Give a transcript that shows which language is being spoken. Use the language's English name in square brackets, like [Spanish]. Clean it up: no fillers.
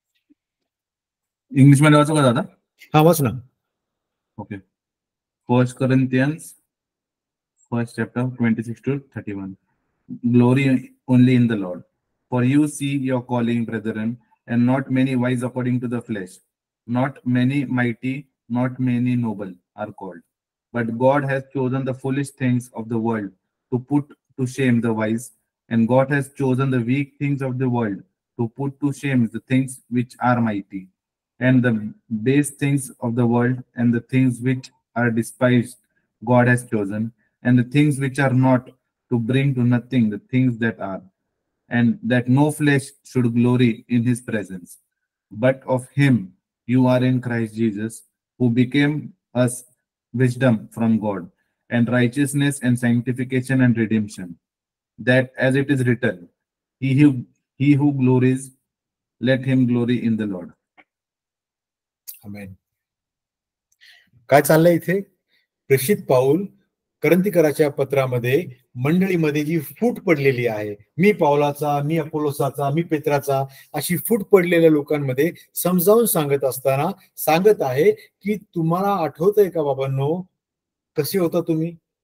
[Marathi] English मध्ये वाचू का दादा? हा वाच ना. [English] Okay. 1 Corinthians, 1st chapter, 26 to 31. Glory only in the Lord. For you see your calling, brethren, and not many wise according to the flesh, not many mighty, not many noble are called. But God has chosen the foolish things of the world to put to shame the wise, and God has chosen the weak things of the world to put to shame the things which are mighty, and the base things of the world, and the things which are despised, God has chosen, and the things which are not, to bring to nothing the things that are, and that no flesh should glory in his presence. But of him you are in Christ Jesus, who became us wisdom from God, and righteousness and sanctification and redemption. That as it is written, he who glories, let him glory in the Lord. [Marathi] आमेन. काय चाललंय इथे? प्रेषित पाऊल करंथीकराच्या पत्रामध्ये मंडळीमध्ये जी फूट पडलेली आहे, मी पावलाचा, मी अपोलोसाचा, मी पेत्राचा, अशी फूट पडलेल्या लोकांमध्ये समजावून सांगत असताना सांगत आहे की तुम्हाला आठवतंय का बाबांनो, कसे होता तुम्ही?